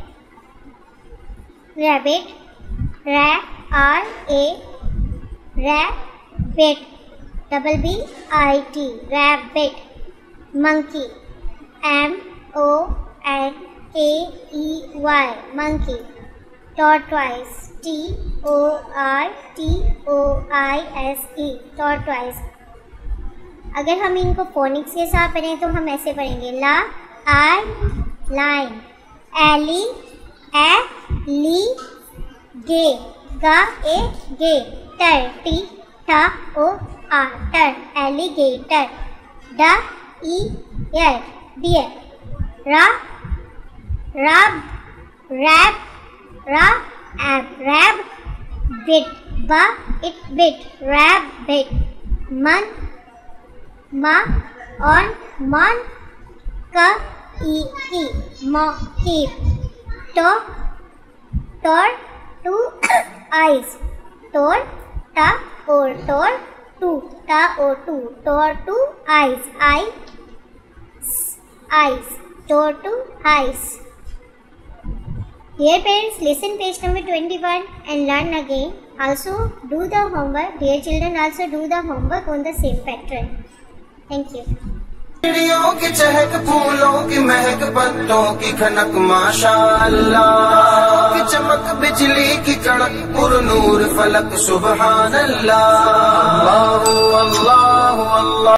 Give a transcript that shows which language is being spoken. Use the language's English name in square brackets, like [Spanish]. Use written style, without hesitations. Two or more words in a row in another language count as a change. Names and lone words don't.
[English] रैबिट, rabbit, BBIT, rabbit। monkey, MONKEY, monkey। tortoise, TORTOISE, tortoise। [Hindi] अगर हम इनको फोनिक्स के साथ पढ़ें तो हम ऐसे पढ़ेंगे। लाइन, गे, टर, एलिगेटर। [English] dear, rabbit, rabbit. monkey। two eyes, two eyes, eyes। Dear parents, listen page number 21 and learn again. Also do the homework. Dear children, also do the homework on the same pattern. Thank you. [Hindi] चिड़ियों की चहक, फूलों की महक, पत्तों की खनक, माशाअल्लाह की चमक, बिजली की कड़क, पुरनूर फलक, [Arabic] سبحان الله. [Hindi] अल्लाह अल्लाह अल्लाह।